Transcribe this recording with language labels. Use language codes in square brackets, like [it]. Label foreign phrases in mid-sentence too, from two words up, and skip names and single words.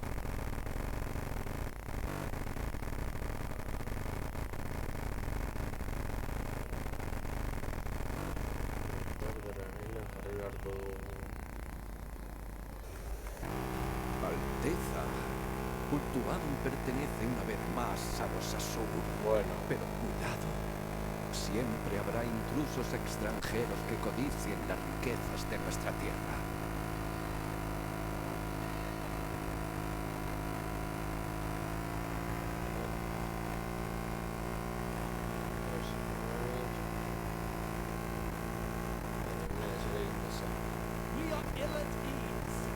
[es] Alteza, Ultuadum pertenece una vez más a los Asur. Bueno. Pero cuidado, siempre habrá intrusos extranjeros que codicien las riquezas de nuestra tierra. [en] We are ill at ease.